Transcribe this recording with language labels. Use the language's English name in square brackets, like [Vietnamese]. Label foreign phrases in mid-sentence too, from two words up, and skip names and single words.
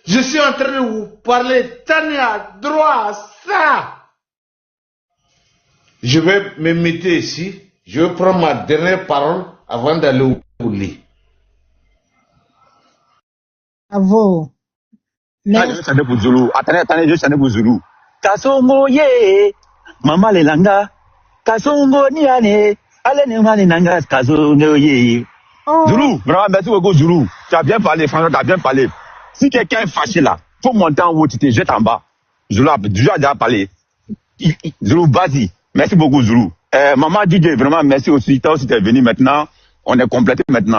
[French] Je suis en train de vous parler, Tania, droit, ça. Je vais me mettre ici. Je vais prendre ma dernière parole avant d'aller au lit. Bravo. Attendez, je Merci. chante pour Zulu. Attendez, je chante pour Zulu. [Lingala] Kasongo ye, mama le langa. Kasongo ni ane, ale ne mani nanga kasongo ye. [French] Oh, Zulu, vraiment, merci beaucoup Zulu. Tu as bien parlé, franchement, tu as bien parlé. Si quelqu'un est fâché là, faut monter en haut, tu te jettes en bas. Zulu a déjà parlé. Zulu, vas-y. Merci beaucoup Zulu. Maman DJ, vraiment, merci aussi. Toi aussi, tu es venu maintenant. On est complété maintenant.